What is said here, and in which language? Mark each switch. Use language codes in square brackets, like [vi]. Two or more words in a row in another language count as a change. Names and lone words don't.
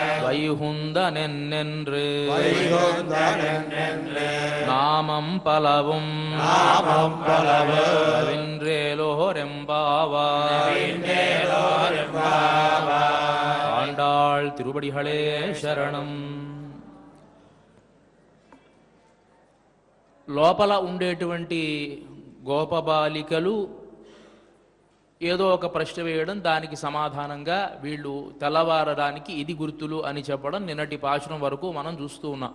[ta] வைகுந்தனென்று வைகுந்தனென்று நாமம் பலவும் நாமம் பலவு வென்றேலோரெம்பாவாய் ஆண்டாள் திருவடிகளே శరణం. [te] లోపల ఉండేటువంటి గోపబాలికలు ఏదో ఒక ప్రశ్న వేయడం, దానికి సమాధానంగా వీళ్ళు తెల్లవారడానికి ఇది గుర్తులు అని చెప్పడం నిన్నటి పాశురం వరకు మనం చూస్తూ ఉన్నాం.